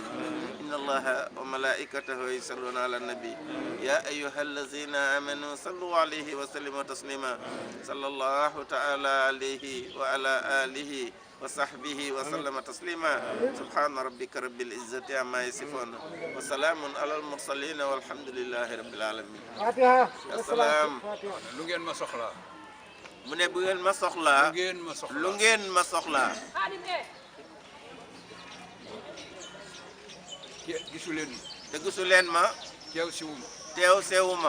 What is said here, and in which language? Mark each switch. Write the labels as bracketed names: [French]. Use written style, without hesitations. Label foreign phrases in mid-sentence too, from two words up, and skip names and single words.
[Arabic] ان الله وملائكته يصلون على النبي يا ايها الذين امنوا صلوا عليه وسلموا تسليما. صلى الله تعالى عليه وعلى آله وصحبه وسلم تسليما. سبحان ربك رب العزة عما يصفون وسلام على المرسلين والحمد لله رب العالمين. السلام. [Wolof] lu ngeen ma soxlaa. mu ne bu ngeen ma soxlaa. lu ngeen ma soxlaa. gisu leen ma. te gisu leen ma. teew siwuma. teew sewuma.